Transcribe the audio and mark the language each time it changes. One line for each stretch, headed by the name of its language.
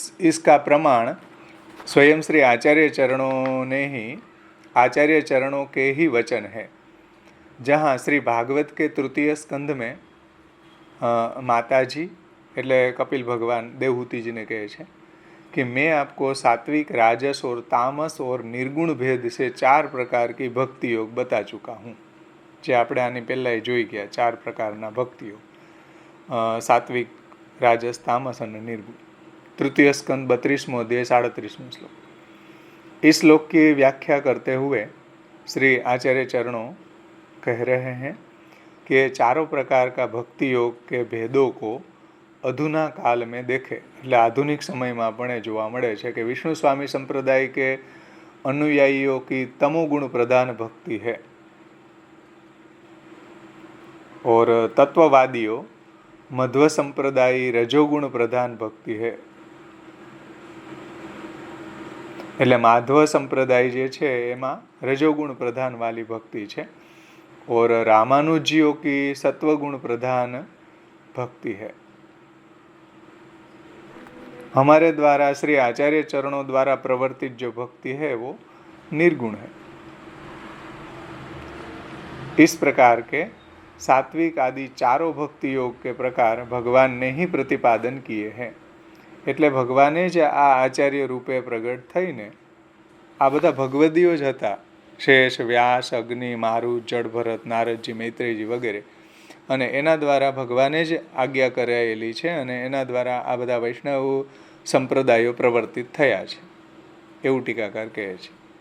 Hindi: इसका प्रमाण स्वयं श्री आचार्य चरणों ने ही आचार्य चरणों के ही वचन है, जहाँ श्री भागवत के तृतीय स्कंध में माताजी
Gujarati: એટલે કપિલ ભગવાન દેવહૂતિ
Hindi: जी ने कहे છે कि मैं आपको सात्विक राजस और तामस और निर्गुण भेद से 4 प्रकार की भक्ति योग बता चुका हूँ.
Gujarati: જે આપણે આની પહેલાં જોઈ ગયા 4 પ્રકારના ભક્તિઓ, સાત્વિક
Hindi: राजस तामस और निर्गुण. तृतीय स्कंद 32वां अध्याय 37वां श्लोक. इस श्लोक की व्याख्या करते हुए श्री आचार्य चरणों कह रहे हैं कि चारों प्रकार का भक्ति योग के भेदों को अधुना काल में देखे,
Gujarati: એટલે આધુનિક સમયમાં પણ એ જોવા મળે છે કે વિષ્ણુ સ્વામી સંપ્રદાય
Hindi: के अनुयायियों की तमोगुण प्रधान भक्ति है और तत्ववादियों मध्व संप्रदाय रजोगुण प्रधान भक्ति है.
Gujarati: એટલે માધવ સંપ્રદાય જે છે એમાં રજોગુણ પ્રધાન વાલી ભક્તિ છે
Hindi: और रामानुजियों की सत्वगुण प्रधान भक्ति है. हमारे द्वारा श्री आचार्य चरणों द्वारा प्रवर्तित जो भक्ति है वो निर्गुण है. इस प्रकार के सात्विक आदि चारों भक्ति योग के प्रकार भगवान ने ही प्रतिपादन किए हैं.
Gujarati: એટલે ભગવાને જ આ આચાર્ય રૂપે પ્રગટ થઈને આ બધા ભગવદીઓ જ હતા, શેષ વ્યાસ અગ્નિ મારુત જળભરત નારદજી મૈત્રેયજી વગેરે, અને એના દ્વારા ભગવાને જ આજ્ઞા કરાયેલી છે અને એના દ્વારા આ બધા વૈષ્ણવ સંપ્રદાયો પ્રવર્તિત થયા છે, એવું ટીકાકાર કહે છે.